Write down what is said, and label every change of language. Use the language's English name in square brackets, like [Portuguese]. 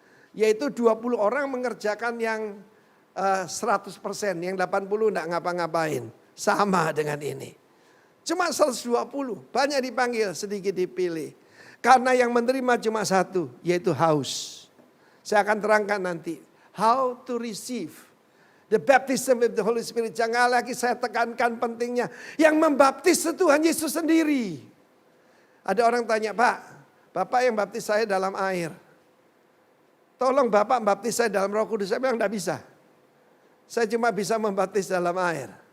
[Indonesian] Yaitu 20 orang mengerjakan yang 100%, yang 80 enggak ngapa-ngapain. Sama dengan ini. Cuma 120, banyak dipanggil, sedikit dipilih. Karena yang menerima cuma satu, yaitu haus. Saya akan terangkan nanti. [English] How to receive the baptism of the Holy Spirit. [Indonesian] Jangan lagi saya tekankan pentingnya. Yang membaptis itu Tuhan Yesus sendiri. Ada orang tanya, Pak, Bapak yang baptis saya dalam air. Tolong Bapak baptis saya dalam Roh Kudus. Saya bilang tidak bisa. Saya cuma bisa membaptis dalam air.